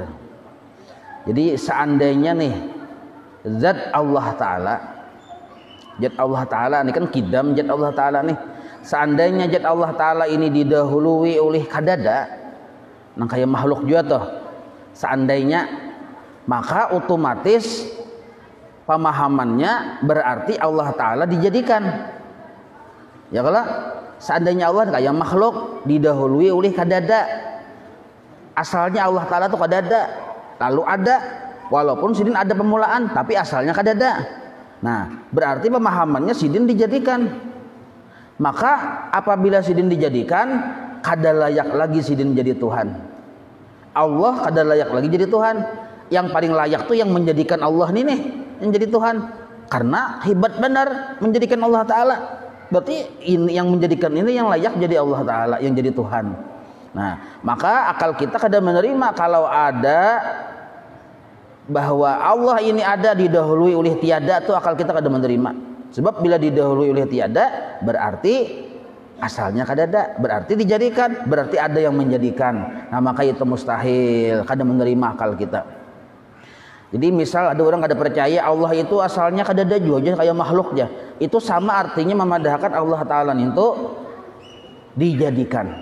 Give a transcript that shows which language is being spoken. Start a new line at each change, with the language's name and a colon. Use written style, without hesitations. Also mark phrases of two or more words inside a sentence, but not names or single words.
Indonesian: Jadi seandainya nih zat Allah Ta'ala ini kan qidam, zat Allah Ta'ala nih, seandainya zat Allah Ta'ala ini didahului oleh kadada, nah kayak makhluk juga tuh, seandainya, maka otomatis pemahamannya berarti Allah Ta'ala dijadikan. Ya kalau seandainya Allah kayak makhluk didahului oleh kadada, asalnya Allah Ta'ala tuh kadada, lalu ada, walaupun sidin ada permulaan tapi asalnya kadada. Nah berarti pemahamannya sidin dijadikan. Maka apabila sidin dijadikan, kada layak lagi sidin jadi Tuhan. Allah kada layak lagi jadi Tuhan. Yang paling layak tuh yang menjadikan Allah ini nih yang jadi Tuhan, karena hebat benar menjadikan Allah Ta'ala. Berarti ini yang menjadikan ini yang layak jadi Allah Ta'ala, yang jadi Tuhan. Nah maka akal kita kada menerima kalau ada bahwa Allah ini ada didahului oleh tiada, tuh akal kita kada menerima. Sebab bila didahului oleh tiada berarti asalnya kadada, berarti dijadikan, berarti ada yang menjadikan. Nah maka itu mustahil, kada menerima akal kita. Jadi misal ada orang kada percaya Allah itu asalnya kadada juga kayak makhluk aja, itu sama artinya memadahkan Allah Ta'ala itu dijadikan.